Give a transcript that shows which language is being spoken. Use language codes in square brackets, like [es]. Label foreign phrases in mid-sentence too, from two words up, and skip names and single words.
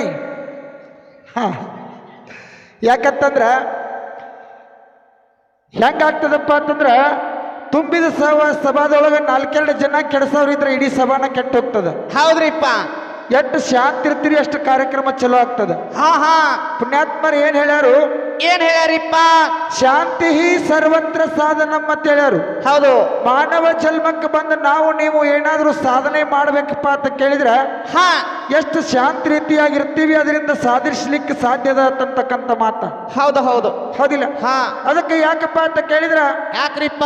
[kn] ಹಾ ಯಾಕಂತಂದ್ರ ಹೆಂಗಾಗ್ತದಪ್ಪ ಅಂತಂದ್ರ ತುಂಬಿದ ಸಭಾದೊಳಗೆ 4-2 ಜನ ಕೆಡಸವ್ರಿದ್ರೆ ಇಡೀ ಸಭಾನ ಕೆಟ್ಟ ಹೋಗ್ತದ. ಹೌದ್ರಿಪ್ಪ. ಎಷ್ಟು ಶಾಂತಿ ಇರ್ತೀರಿ ಅಷ್ಟು ಕಾರ್ಯಕ್ರಮ ಚಲೋ ಆಗ್ತದ. ಹಾ ಪುಣ್ಯಾತ್ಮರು ಏನ್ ಹೇಳ್ಯಾರು? ಹೇಳ್ಯಾರಿಪ್ಪ? [sa] ಶಾಂತಿ ಸರ್ವತ್ರ ಸಾಧನಂ [kn] ಅಂತ ಹೇಳ್ಯಾರು. ಹೌದು. ಮಾನವ ಜನ್ಮಕ್ಕೆ ಬಂದು ನಾವು ನೀವು ಏನಾದ್ರೂ ಸಾಧನೆ ಮಾಡ್ಬೇಕಪ್ಪ ಅಂತ ಕೇಳಿದ್ರೆ ಹಾ ಎಷ್ಟು ಶಾಂತಿ ರೀತಿಯಾಗಿರ್ತೀವಿ, ಅದರಿಂದ ಸಾಧಿಸ್ಲಿಕ್ಕೆ ಸಾಧ್ಯದ ಅಂತಕ್ಕಂಥ ಮಾತ. ಹೌದು ಹೌದಿಲ್ಲ? ಹಾ ಅದಕ್ಕೆ ಯಾಕಪ್ಪ ಅಂತ ಕೇಳಿದ್ರ ಯಾಕ್ರಿಪ್ಪ?